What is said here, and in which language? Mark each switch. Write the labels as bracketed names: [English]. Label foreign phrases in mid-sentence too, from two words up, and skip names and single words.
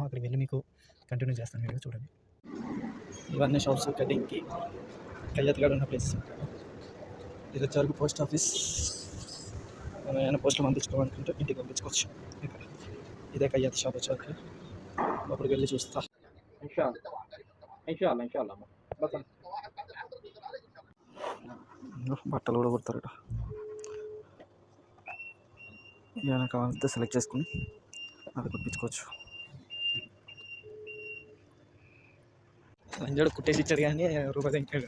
[Telugu] అక్కడికి వెళ్ళి మీకు కంటిన్యూ చేస్తాను. వీడియో చూడండి. ఇవన్నీ షాప్స్ కటింగ్కి కయ్యాతిగా ఉన్న ప్లేసెస్. ఇది వచ్చేవరకు [English] post office. [Telugu] మనం ఏమైనా పోస్టులు పంపించుకోవాలనుకుంటే ఇంటికి పంపించుకోవచ్చు. ఇక్కడ ఇదే కయ్యాతి షాప్ వచ్చేవరకు. అక్కడికి వెళ్ళి చూస్తా. [Arabic] إن شاء الله إن شاء الله إن شاء الله بس [Telugu] బట్టలు కూడా కుడతారు. ఏమైనా కావాలంటే సెలెక్ట్ చేసుకుని అది కుట్టించుకోవచ్చు. లంజోడు కుట్టేసి ఇచ్చాడు కానీ రూపాయి తింటాడు.